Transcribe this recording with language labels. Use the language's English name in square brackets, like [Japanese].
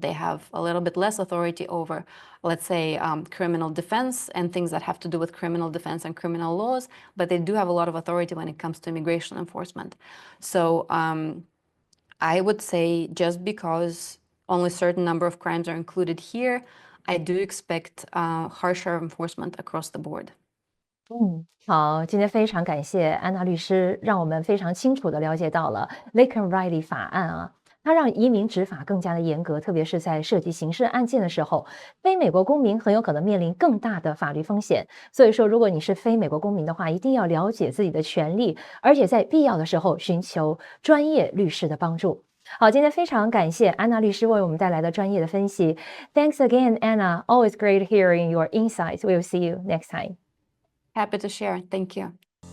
[English] They have a little bit less authority over, let's say, criminal defense and things that have to do with criminal defense and criminal laws, but they do have a lot of authority when it comes to immigration enforcement. So I would say just because only a certain number of crimes are included here, I do expect harsher enforcement across the board. [Chinese] 好，今天非常感谢安娜律师，让我们非常清楚地了解到了 Laken Riley 法案啊，它让移民执法更加的严格，特别是在涉及刑事案件的时候，非美国公民很有可能面临更大的法律风险。所以说，如果你是非美国公民的话，一定要了解自己的权利，而且在必要的时候寻求专业律师的帮助。好，今天非常感谢安娜律师为我们带来的专业的分析。 [English] Thanks again, Anna. Always great hearing your insights. We'll see you next time. Happy to share. Thank you.